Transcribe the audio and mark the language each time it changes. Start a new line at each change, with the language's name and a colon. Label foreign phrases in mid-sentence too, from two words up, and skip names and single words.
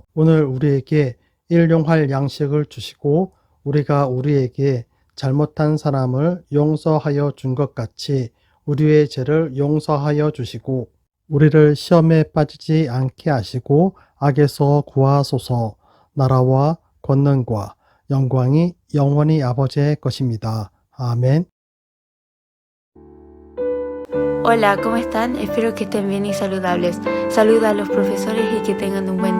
Korean: 오늘 우리에게 일용할 양식을 주시고 우리가 우리에게 잘못한 사람을 용서하여 준 것 같이 우리의 죄를 용서하여 주시고 우리를 시험에 빠지지 않게 하시고 악에서 구하소서. 나라와 권능과 영광이 영원히 아버지의 것입니다. 아멘.
Spanish: Hola, ¿cómo están? Espero que estén bien y saludables. Saluda a los profesores y que tengan un